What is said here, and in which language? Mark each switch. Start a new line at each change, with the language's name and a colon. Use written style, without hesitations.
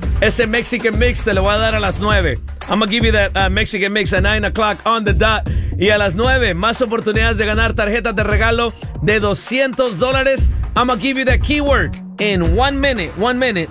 Spanish: Ese Mexican mix te lo voy a dar a las 9.
English: I'm going to give you that Mexican mix at 9 o'clock on the dot.
Spanish: Y a las 9, más oportunidades de ganar tarjetas de regalo de $200.
English: I'm going to give you that keyword in 1 minute.